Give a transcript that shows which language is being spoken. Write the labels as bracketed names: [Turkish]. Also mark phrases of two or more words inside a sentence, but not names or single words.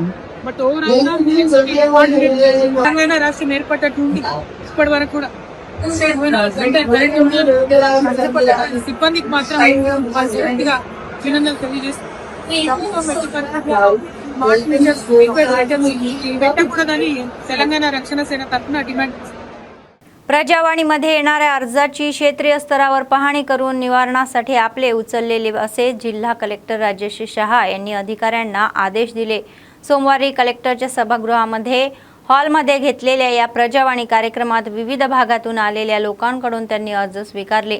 [English] but overall [Telugu] గా తెలంగాణ రాష్ట్రం ఏర్పడ్డటువంటి ఇప్పటి వరకు కూడా సిబ్బందికి మాత్రం అభినందనలు తెలియజేస్తున్నాం। తెలంగాణ రక్షణ సేన తరఫున డిమాండ్। [Marathi] प्रजावाणीमध्ये येणाऱ्या अर्जाची क्षेत्रीय स्तरावर पाहणी करून निवारणासाठी आपले उचललेले असे जिल्हा कलेक्टर राजेश शहा यांनी अधिकाऱ्यांना आदेश दिले। सोमवारी कलेक्टरच्या सभागृहामध्ये हॉलमध्ये घेतलेल्या या प्रजावाणी कार्यक्रमात विविध भागातून आलेल्या लोकांकडून त्यांनी अर्ज स्वीकारले।